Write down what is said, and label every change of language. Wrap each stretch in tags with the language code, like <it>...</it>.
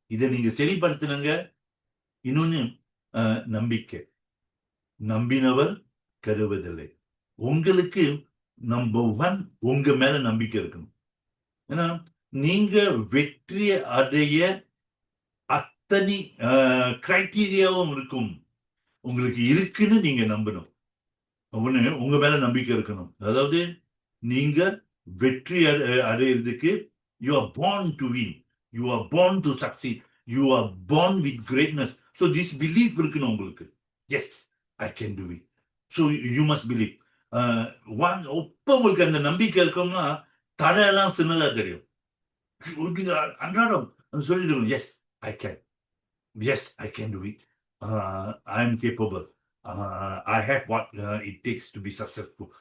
<ta>இதை நீங்க செயல்படுத்தினுங்க. இன்னொன்னு நம்பிக்கை, நம்பினவர் கெடுவதில்லை. உங்களுக்கு நம்பர் ஒன், உங்க மேல நம்பிக்கை இருக்கணும். ஏன்னா நீங்க வெற்றி அடைய அத்தனை கிரைட்டீரியாவும் இருக்கும், உங்களுக்கு இருக்குன்னு நீங்க நம்பணும். ஒண்ணு, உங்க மேல நம்பிக்கை இருக்கணும். அதாவது நீங்க வெற்றி அடையிறதுக்கு</ta> <en>You are born to win, you are born to succeed, you are born with greatness. So this belief</en> <ta>இருக்கணும் உங்களுக்கு.</ta> <en>Yes, I can do it. So you must believe.</en> <ta>ஒப்ப உங்களுக்கு அந்த நம்பிக்கை இருக்கும்னா தடையெல்லாம் சின்னதா தெரியும். அன்றாடம் சொல்லிடுவோம்,</ta> <en>Yes I can, yes I can do it, I am capable, I have what it takes to be successful.</en>